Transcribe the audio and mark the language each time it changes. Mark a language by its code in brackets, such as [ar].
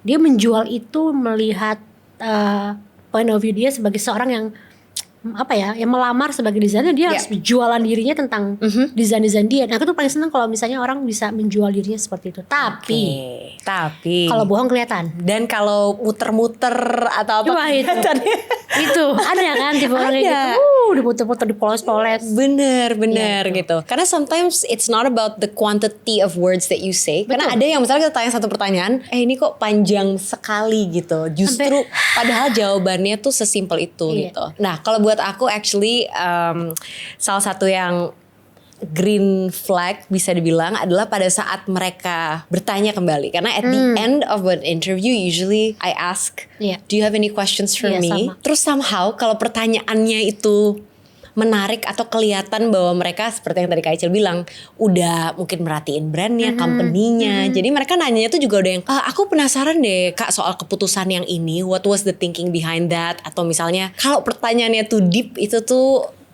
[id] Dia menjual itu melihat point of view dia sebagai seorang yang yang melamar sebagai desainer, dia harus jualan dirinya tentang desain-desain dia. Nah aku tuh paling seneng kalau misalnya orang bisa menjual dirinya seperti itu. Tapi kalau bohong kelihatan. Dan kalau muter-muter atau apa Coba itu ada kan tipe orang kayak gitu. Diputer-puter, dipoles-poles. Bener gitu. [en] Karena sometimes it's not about the quantity of words that you say. [id] Betul. Karena ada yang misalnya kita tanya satu pertanyaan, ini kok panjang sekali gitu. Justru padahal jawabannya tuh sesimpel itu gitu. Nah kalau buat aku actually salah satu yang green flag bisa dibilang adalah pada saat mereka bertanya kembali. [en] Karena at the end of an interview usually I ask, do you have any questions for me? [id] Sama. Terus somehow kalau pertanyaannya itu menarik atau kelihatan bahwa mereka seperti yang tadi Kak Icil bilang udah mungkin merhatiin brandnya, company-nya. Jadi mereka nanyanya tuh juga udah yang aku penasaran deh Kak soal keputusan yang ini, [en] what was the thinking behind that? [id] Atau misalnya kalau pertanyaannya tuh deep itu tuh